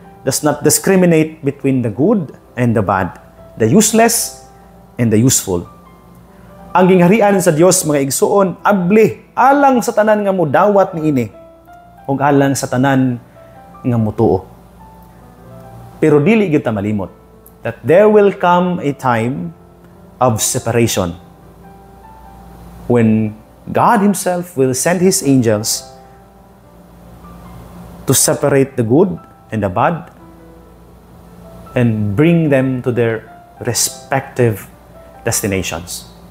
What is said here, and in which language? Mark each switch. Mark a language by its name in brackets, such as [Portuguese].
[English] does not discriminate between the good and the bad, the useless and the useful. [Cebuano] Ang gingharian sa Dios mga igsuon, abli alang sa tanan nga modawat niini ug alang sa tanan nga motuo. Pero dili gyud ta malimot [English] that there will come a time of separation when God Himself will send His angels to separate the good and the bad and bring them to their respective destinations.